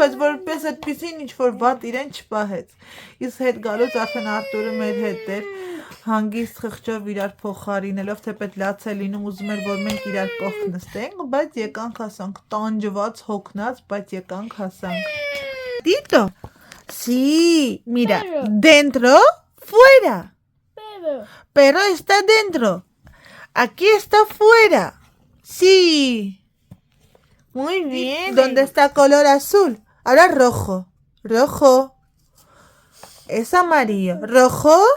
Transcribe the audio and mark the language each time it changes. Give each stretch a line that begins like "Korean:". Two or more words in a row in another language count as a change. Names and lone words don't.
Armenian: բայց որպես այդպեսին ինչ-որ վատ իրեն չպահեց։ Ես հետ գալուց արդեն Արտուրը մեր հետ էր, հանգիստ խղճով իրար փոխարինելով, թեպետ լաց է լինում ուզում էր, որ մենք իրար կողք նստենք, բայց եկանք հասանք, տանջված, հոգնած, բայց եկանք հասանք։
Spanish: Tito, sí, mira, dentro, fuera, pero está dentro. Aquí está afuera. Sí. Muy bien. ¿Dónde está color azul? Ahora rojo. Rojo. Es amarillo. Rojo.